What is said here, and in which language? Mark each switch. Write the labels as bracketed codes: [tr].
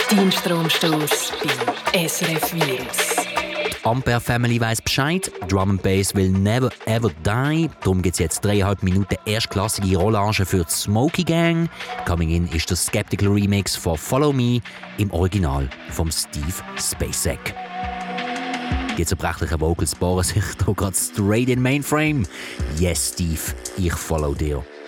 [de] Stromstoß bei SRF Virus. [en] Ampere Family [de] weiss Bescheid, [en] Drum and Bass will never ever die. [de] Darum gibt es jetzt 3,5 Minuten erstklassige Rollage für die Smokey Gang. [en] Coming in [de] ist der Skeptical Remix von Follow Me im Original von Steve Spacek. Die zerbrechlichen Vocals bohren sich hier gerade straight in Mainframe. Yes, Steve, ich follow dir.